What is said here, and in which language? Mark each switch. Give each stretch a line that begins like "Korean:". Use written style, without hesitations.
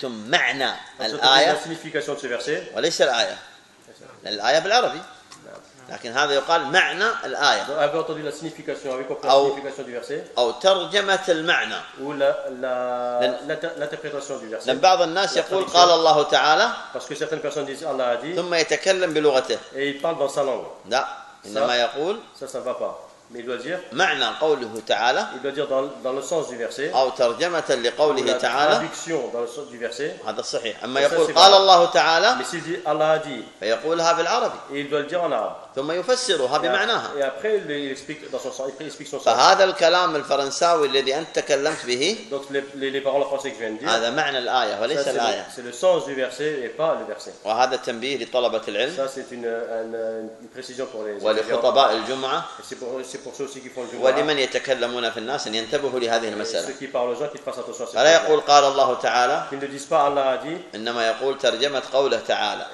French: La signification de ce verset?
Arabic: لكن هذا يقال معنى الآية. أبي أطرد إلى signification أو
French: signification du verset.
Arabic: أو ترجمة المعنى.
French: ou l'interprétation du verset.
Arabic: لأن بعض الناس يقول قال الله تعالى.
French: parce que certaines personnes disent Allah a dit.
Arabic: ثم يتكلم بلغته.
French: et il parle dans sa langue.
Arabic: لا. إنما يقول.
French: ça va pas. mais il doit dire.
Arabic: معنى قوله تعالى.
French: il doit dire dans le sens du verset.
Arabic: أو ترجمة لقوله تعالى.
French: traduction dans le sens du verset.
Arabic: هذا صحيح. أما يقول قال الله تعالى.
French: mais s'il dit Allah a dit.
Arabic: فيقولها بالعربي.
French: et il doit le dire en arabe.
Arabic: ثم يفسرها بمعناها.
French: et après il explique dans son sens. il explique son sens.
Arabic: فهذا الكلام الفرنساوي الذي أنت تكلمت به.
French: donc les paroles françaises que je viens de dire.
Arabic: هذا معنى الآية وليس الآية.
French: c'est le sens du verset et pas le verset.
Arabic: وهذا تنبيه لطلبة العلم.
French: ça c'est une précision pour les.
Arabic: ولخطباء الجمعة.
French: c'est pour ceux aussi qui font le jumu'ah.
Arabic: ولمن يتكلمون في الناس أن ينتبهوا لهذه المسألة.
French: ceux qui parlent aux gens qui fassent attention.
Arabic: فلا يقول قال الله تعالى.
French: ils ne disent pas Allah a dit.
Arabic: إنما يقول ترجمة قوله تعالى.